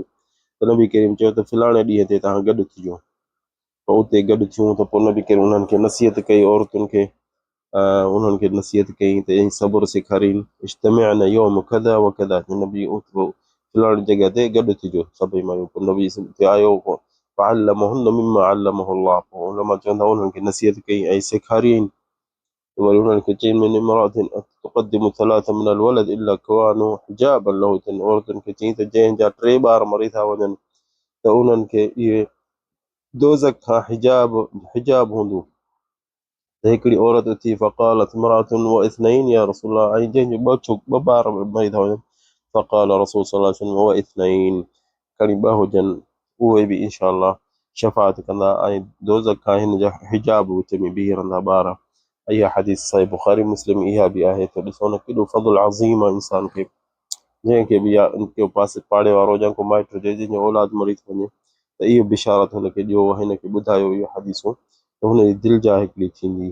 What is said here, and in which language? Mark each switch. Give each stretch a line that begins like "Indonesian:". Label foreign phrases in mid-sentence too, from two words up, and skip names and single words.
Sindhi: त नबी करीम चयो त फलाणे ॾींहं ते तव्हां गॾु थिजो। पोइ उते गॾु थियूं त पोइ नबी करीम उन्हनि खे नसीहत कई, औरतुनि खे उन्हनि खे नसीहत कई त सब्र सेखारीनि।
Arabic: اجتمعن يوم كذا وكذا,
Sindhi: नबी फलाणी जॻह ते गॾु थिजो सभई माण्हू। पोइ नबी हिते आयो,
Arabic: فعلمهن مما علمه الله,
Sindhi: पोइ उलमा चवंदा उन्हनि खे नसीहत कई ऐं सेखारियईं। वरी उन्हनि खे चई,
Arabic: من امرأة تقدم ثلاثة من الولد إلا كانوا حجابا له,
Sindhi: औरतुनि खे चई त जंहिंजा टे ॿार मरी था वञनि त उन्हनि खे इहे दोज़ख खां हिजाब हूंदो। त हिकिड़ी औरत थी,
Arabic: فقالت امرأة واثنين يا رسول الله,
Sindhi: ऐं जंहिंजो ॿ ॿार मरी था वञनि,
Arabic: فقال رسول صلى الله عليه وسلم واثنين,
Sindhi: खणी ॿ हुजनि, उहे बि इंशाअल्लाह शफ़ाअत कंदा ऐं दोज़ख खां हिन जा हिजाब विच में बीह रहंदा ॿार। इहा हदीस सही बुखारी मुस्लिम इहा बि आहे। त ॾिसो न केॾो फज़ल अज़ीम आहे इंसान खे, जंहिंखे बि या को पासे पाड़े वारो या को माइट हुजे जंहिंजो औलाद मरी थो वञे, त इहो बिशारत हुनखे ॾियो, हिनखे ॿुधायो इहो हदीसूं, त हुनजी दिलि जा हिकिड़ी थींदी।